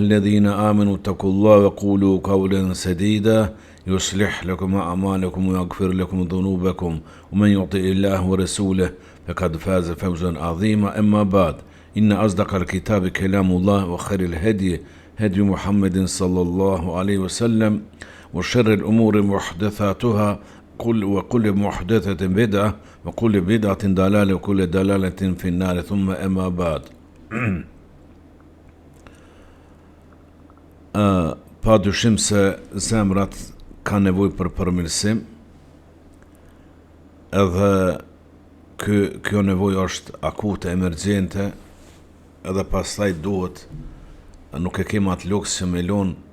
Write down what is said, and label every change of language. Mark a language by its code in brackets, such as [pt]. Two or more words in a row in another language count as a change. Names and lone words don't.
[ar] الذين آمنوا اتقوا الله وقولوا قولا سديدا يصلح لكم أعمالكم ويغفر لكم ذنوبكم ومن يطع الله ورسوله فقد فاز فوزا عظيما أما بعد إن أصدق الكتاب كلام الله وخير الهدي هدي محمد صلى الله عليه وسلم وشر الأمور محدثاتها وكل محدثة بدعة وكل بدعة ضلالة وكل ضلالة في النار ثم أما بعد [sq] Pa dyshim se zemrat ka nevojë për përmirësim, edhe kjo nevojë është akute, emergjente, edhe pastaj duhet, nuk e kemi atë luks që me lon